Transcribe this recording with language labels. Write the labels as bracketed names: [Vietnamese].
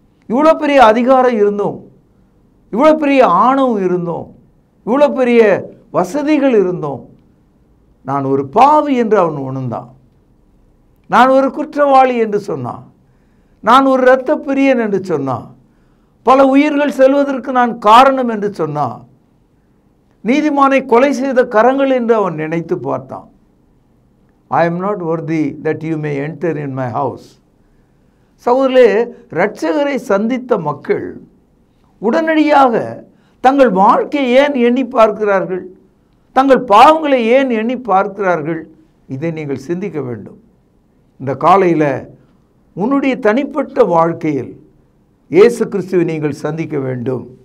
[Tamil] இவ்வளோ பெரிய அதிகாரம் இருந்தோம், இவ்வளோ பெரிய ஆணவம் இருந்தோம், இவ்வளோ பெரிய வசதிகள் இருந்தோம், நான் ஒரு பாவி என்று அவன் உணர்ந்தான். நான் ஒரு குற்றவாளி என்று சொன்னான். நான் ஒரு இரத்த பிரியன் என்று சொன்னான். பல உயிர்கள் செல்வதற்கு நான் காரணம் என்று சொன்னான். நீதிமானை கொலை செய்த கரங்கள் என்று அவன் நினைத்து பார்த்தான். [English] I am not worthy that you may enter in my house. [Tamil] சகோதரர்களே, இரட்சகரை சந்தித்த மக்கள் உடனடியாக தங்கள் வாழ்க்கையை ஏன் எண்ணி பார்க்கிறார்கள், தங்கள் பாவங்களை ஏன் எண்ணி பார்க்கிறார்கள், இதை நீங்கள் சிந்திக்க வேண்டும். இந்த காலையில் உன்னுடைய தனிப்பட்ட வாழ்க்கையில் இயேசு கிறிஸ்துவை நீங்கள் சந்திக்க வேண்டும்.